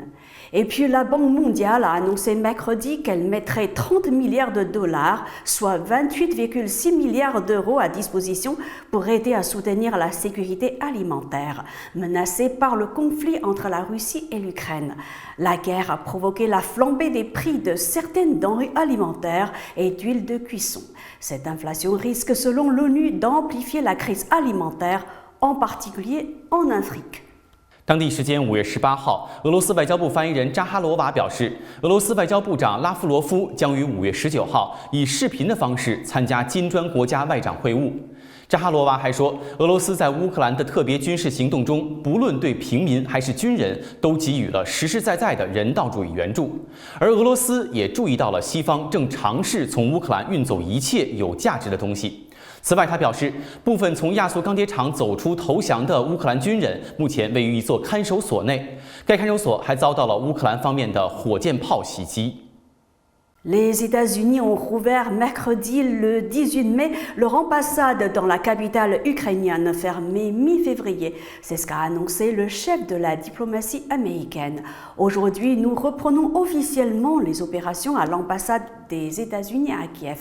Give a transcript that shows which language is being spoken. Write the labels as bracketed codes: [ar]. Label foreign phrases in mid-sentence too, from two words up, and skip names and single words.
[fr] Et puis la Banque mondiale a annoncé mercredi qu'elle mettrait 30 milliards de dollars, soit 28,6 milliards d'euros à disposition pour aider à soutenir la sécurité alimentaire, menacée par le conflit entre la Russie et l'Ukraine. La guerre a provoqué la flambée des prix de certaines denrées alimentaires et d'huile de cuisson. Cette inflation risque, selon l'ONU, d'amplifier la crise alimentaire, en particulier en Afrique. [zh] 当地时间5月18号，俄罗斯外交部发言人扎哈罗娃表示，俄罗斯外交部长拉夫罗夫将于5月19号以视频的方式参加金砖国家外长会晤。扎哈罗娃还说，俄罗斯在乌克兰的特别军事行动中，不论对平民还是军人，都给予了实实在在的人道主义援助。而俄罗斯也注意到了西方正尝试从乌克兰运走一切有价值的东西。此外，他表示，部分从亚速钢铁厂走出投降的乌克兰军人，目前位于一座看守所内。该看守所还遭到了乌克兰方面的火箭炮袭击。 [fr] Les États-Unis ont rouvert mercredi le 18 mai leur ambassade dans la capitale ukrainienne fermée mi-février. C'est ce qu'a annoncé le chef de la diplomatie américaine. Aujourd'hui, nous reprenons officiellement les opérations à l'ambassade des États-Unis à Kiev.